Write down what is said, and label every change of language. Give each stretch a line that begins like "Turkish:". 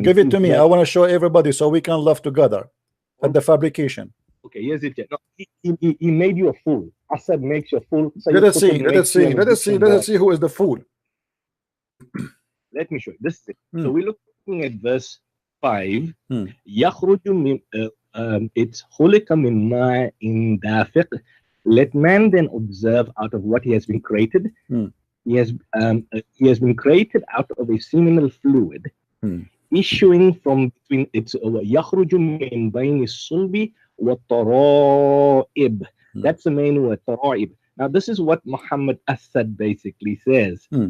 English: Give it to me. I want to show everybody so we can laugh together at the fabrication. Okay, here's it. No, he made you a fool. Assad makes you a fool. Let us see who is the fool. Let me show you. This is it. So we're looking at verse 5.
Arabic: يخرج من
English: it's
Arabic: خلق من ماء دافق.
English: Let man then observe out of what he has been created. He has been created out of a seminal fluid issuing from between its
Arabic: يخرج من بين الصلب والترائب.
English: That's the main word, ترائب. Now this is what Muhammad Asad basically says.